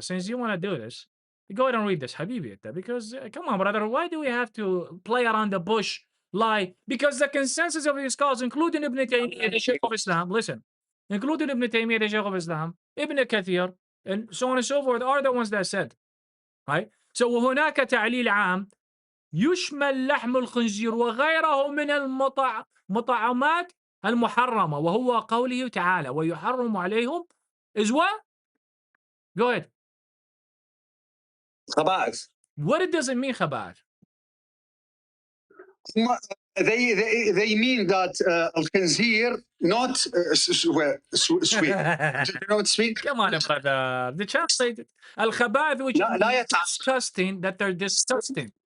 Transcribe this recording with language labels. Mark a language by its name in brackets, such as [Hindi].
[English] Since you want to do this, go ahead and read this, Habibi. Because, come on, brother, why do we have to play around the bush, lie? Because the consensus of the scholars, including Ibn Taymiyyah, the Shaykh of Islam, listen, including Ibn Taymiyyah, the Shaykh of Islam, Ibn Kathir, and so on and so forth, are the ones that said, right? So, [Arabic] وهناك تعليل عام يشمل لحم الخنزير وغيره من المطعمات المحرمة وهو قوله تعالى ويحرم عليهم [English] is what? Go ahead. [Arabic] خبائث. [English] What does it mean خبائث? They mean that الخنزير not sweet. Do you know what sweet? Come on, brother. The translated الخبائث, which is disgusting, that they're disgusting.